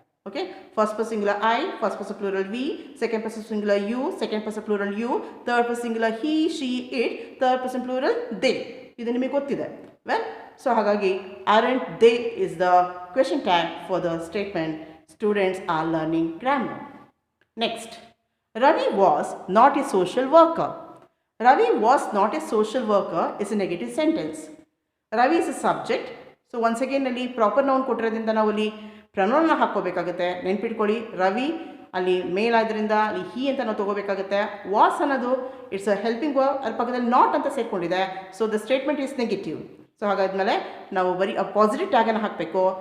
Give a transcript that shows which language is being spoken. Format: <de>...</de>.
<en>Okay, first person singular I, first person plural we, second person singular you, second person plural you, third person singular he, she, it, third person plural they.</en> <kn>ಇದು ನಿಮಗೆ ಗೊತ್ತಿದೆ.</kn> <en>Well, so ಹಾಗಾಗಿ aren't they is the question tag for the statement students are learning grammar. Next, Ravi was not a social worker. Ravi was not a social worker is a negative sentence. Ravi is a subject. So once again</en> <kn>ಅಲ್ಲಿ proper noun ಕೊಟ್ಟಿರೋದ್ರಿಂದ ನಾವು ಅಲ್ಲಿ ಪ್ರನೌನ್ನ ಹಾಕ್ಕೋಬೇಕಾಗುತ್ತೆ. ನೆನ್ಪಿಟ್ಕೊಳ್ಳಿ, ರವಿ ಅಲ್ಲಿ ಮೇಲ್ ಆದ್ರಿಂದ ಅಲ್ಲಿ ಹಿ ಅಂತ ನಾವು ತೊಗೋಬೇಕಾಗುತ್ತೆ.</kn> <en>was ಅನ್ನೋದು it's a helping verb,</en> <kn>ಅದ್ರ ಪಕ್ಕದಲ್ಲಿ ನಾಟ್ ಅಂತ ಸೇರ್ಕೊಂಡಿದೆ.</kn> <en>So the statement is negative.</en> <kn>So ಹಾಗಾದ್ಮೇಲೆ ನಾವು ಬರೀ ಆ ಪಾಸಿಟಿವ್ ಟ್ಯಾಗನ್ನು ಹಾಕಬೇಕು.</kn>